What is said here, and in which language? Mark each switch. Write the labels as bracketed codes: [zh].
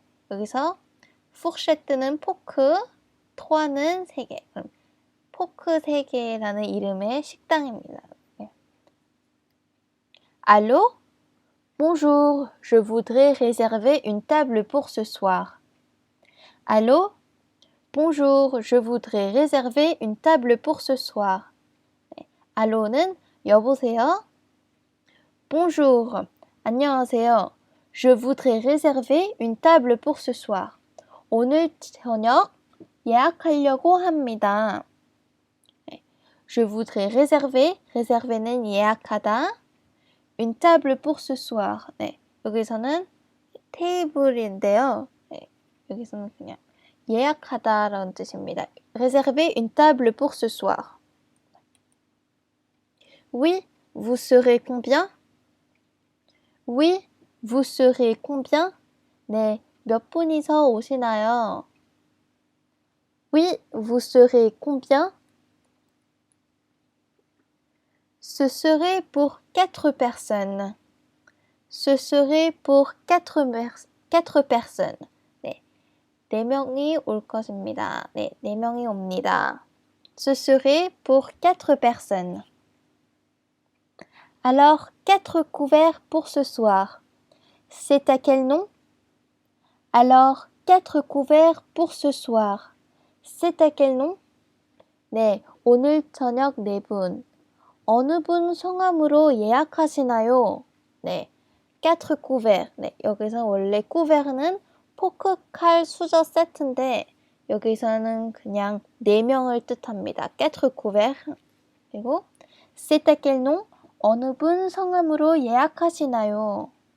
[ko] 여기서 fourchette는 포크, trois는 3개. 포크 3개라는 이름의 식당입니다. [fr] Allô? Bonjour, je voudrais réserver une table pour ce soir. Allô? Bonjour, je voudrais réserver une table pour ce soir. [ko] Allô는 여보세요? [fr] Bonjour, [ko] 안녕하세요. [fr] Je voudrais réserver une table pour ce soir. [ko] 오늘 저녁 예약하려고 합니다. [fr] Je voudrais réserver, réserver는 [ko] 예약하다. [fr] Une table pour ce soir. [ko] 여기서는 테이블인데요. 여기서는 그냥 예약하다라는 뜻입니다. [fr] Réserver une table pour ce soir. Oui, vous serez combien? Oui, vous serez combien? [ko] 몇 분이서 오시나요? [fr] Oui, vous serez combien? Ce serait pour 4 personnes. Ce serait pour 4 personnes. [ko] 네, 4명이 올 것입니다. 네, 4명이 옵니다. [fr] Ce serait pour 4 personnes. Alors, 4 couverts pour ce soir. C'est à quel nom? Alors, 4 couverts pour ce soir. C'est à quel nom? [ko] 네, 오늘 저녁 4분. 어느 분 성함으로 예약하시나요? [fr] 네, 4 couverts. [ko] 네, 여기서 원래 couvert는 포크, 칼, 수저 세트인데 여기서는 그냥 4명을 뜻합니다. [fr] 4 couverts. 그리고 c'est à quel nom? [ko] 어느 분 성함으로 예약하시나요?